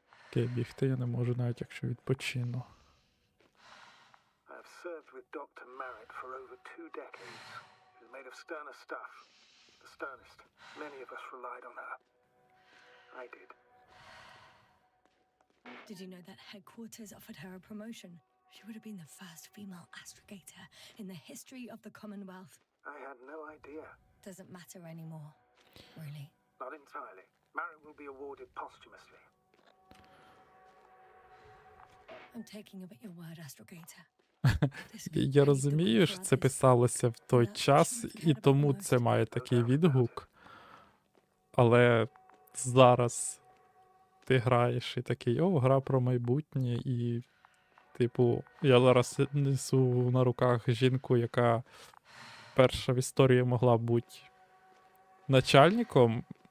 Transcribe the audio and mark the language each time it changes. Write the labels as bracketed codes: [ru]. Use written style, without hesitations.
[uk] Окей, бігти я не можу, навіть якщо відпочину. [en] I've served with Dr. Marriott for over 2 decades. She was made of sterner stuff. The sternest. Many of us relied on her. I did. Did you know that headquarters offered her a promotion? She would have been the first female astrogator in the history of the Commonwealth. I had no idea. Doesn't matter anymore, really. Not entirely. Marriott will be awarded posthumously. I'm taking you at your word, astrogator. [uk] Я розумію, що це писалося в той час, і тому це має такий відгук. Але зараз ти граєш і такий, гра про майбутнє, і, типу, я зараз несу на руках жінку, яка перша в історії могла бути начальником.